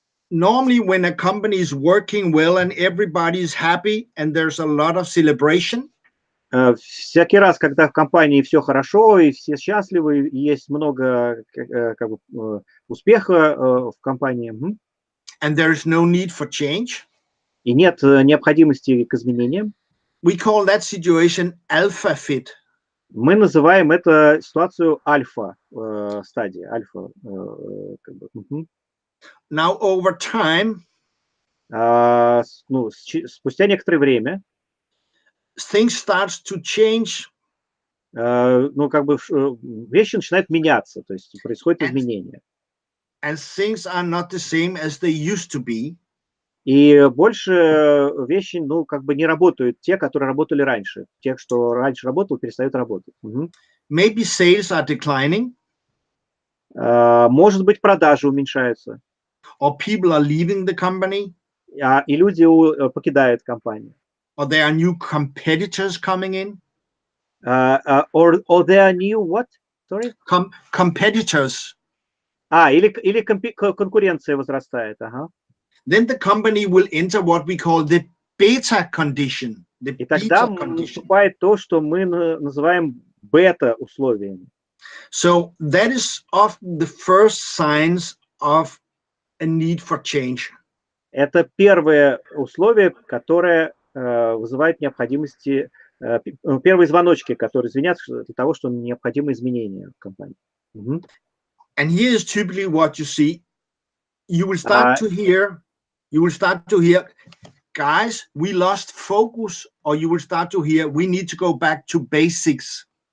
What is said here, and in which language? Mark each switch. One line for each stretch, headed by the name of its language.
English: Normally, when a company is working well and everybody is happy and there's a lot of celebration,
Russian: всякий раз, когда в компании все хорошо и все счастливы, и есть много как бы, успеха в компании,
English: and there is no need for change,
Russian: и нет необходимости к изменениям,
English: we call that situation alpha fit.
Russian: мы называем это ситуацию альфа стадия, альфа. Как бы,
English: Now, over time,
Russian: спустя некоторое время,
English: things starts to change.
Russian: Как бы вещи начинают меняться, то есть происходит изменение.
English: And things are not the same as they used to be.
Russian: И больше вещи, как бы не работают те, которые работали раньше. Тех, что раньше работал, перестают работать.
English: Maybe sales are declining.
Russian: Может быть, продажи уменьшаются.
English: Or people are leaving the company.
Russian: И люди покидают компанию.
English: Or there are new competitors coming in. Or there are new what? Sorry? Competitors.
Russian: Или конкуренция возрастает. Ага.
English: Then the company will enter what we call the beta condition.
Russian: И тогда наступает то, что мы называем бета-условиями.
English: So that is often the first signs of a need for change.
Russian: Это первое условие, которое вызывает необходимости, первые звоночки, которые звенят для того, что необходимо изменения в компании.
English: And here is typically what you see. You will start to hear, guys, we lost focus, or you will start to hear, we need to go back to basics.